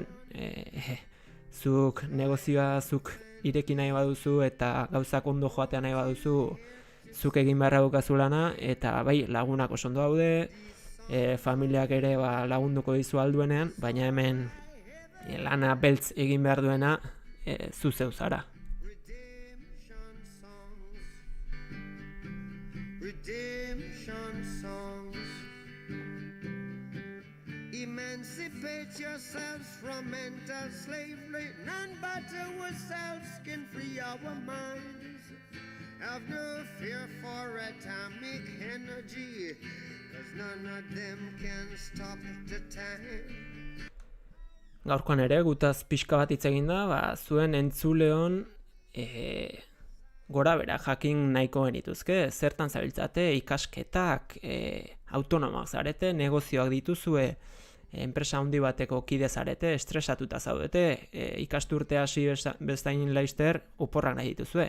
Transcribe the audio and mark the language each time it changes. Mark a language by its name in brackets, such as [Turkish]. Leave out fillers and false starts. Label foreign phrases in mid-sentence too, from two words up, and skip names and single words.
[Basque] Zuk negozioa zuk ireki nahi baduzu eta gauzak ondo joatea nahi baduzu, zuk egin beharra dukazu lana, eta bai lagunak oso ondo daude, familiak ere lagunduko dizu alduenean, baina hemen lana beltz egin behar duena zu zeu zara. [English] Redemption songs. Emancipate yourselves from mental slavery. None but ourselves can free our minds. Have no fear for atomic energy, 'cause none of them can stop the time. [Basque] Gaurkoan ere, gutaz pixka bat hitz egin da, zuen entzuleon gora bera jakin nahiko genituzke, zertan zabiltzate, ikasketak, autonomoak zarete, negozioak dituzue, enpresa handi bateko kide zarete, estresatuta zaudete, ikasturte hasi bestain laizter oporrak nahi dituzue.